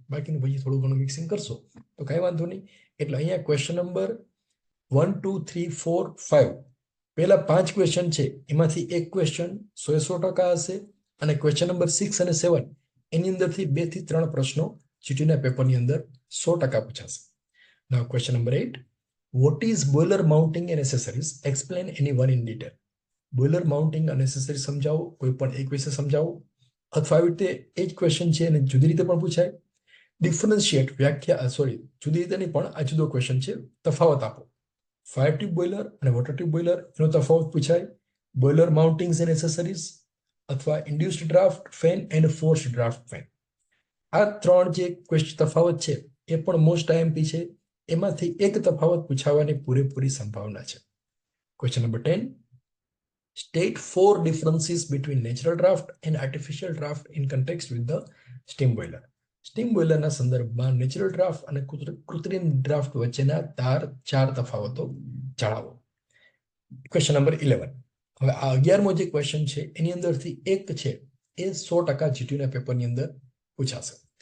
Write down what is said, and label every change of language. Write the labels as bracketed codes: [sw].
[gu] બાકીનું પછી થોડું ઘણું મિક્સિંગ કરશો તો કાંઈ વાંધો નહીં. એટલે અહીંયા ક્વેશ્ચન નંબર 1, 2, 3, 4, 5 પહેલા 5 ક્વેશ્ચન છે એમાંથી એક ક્વેશ્ચન 100% હશે, અને ક્વેશ્ચન નંબર 6 અને 7 એની અંદરથી 2 થી 3 પ્રશ્નો જીટીયુના પેપરની અંદર 100% પૂછાશે. [en] Now question number 8, what is boiler mounting and accessories? Explain any one in detail. [gu] Boiler mounting અને એસેસરી સમજાવો, કોઈ પણ એક વિશે સમજાવો. અથવા આવી રીતે એ જ ક્વેશ્ચન છે અને જુદી રીતે પણ પૂછાય. ડિફરન્શિએટ, જુદી રીતે નહીં પણ આ જુદો ક્વેશ્ચન છે, તફાવત આપો. ફાયર ટ્યુબ બોઇલર અને વોટર ટ્યુબ બોઇલર એનો તફાવત પૂછાય. [en] boiler mountings and accessories, [gu] અથવા [en] Induced draft fan and forced draft fan. [gu] આ ત્રણ જે તફાવત છે એ પણ મોસ્ટ આઈએમપી છે. એમાંથી એક તફાવત પૂછાવાની પૂરેપૂરી સંભાવના છે. [en] Question number 10. State 4 differences between natural draft and artificial draft in context with the steam boiler. [gu] Steam બોઇલરના સંદર્ભમાં નેચરલ ડ્રાફ્ટ અને કૃત્રિમ ડ્રાફ્ટ વચ્ચેના 4 તફાવતો જણાવો. [en] Question number 11. [gu] હવે આ 11મો જે ક્વેશ્ચન છે એની અંદરથી એક છે એ 100% જીટીયુના પેપરની અંદર પૂછાશે.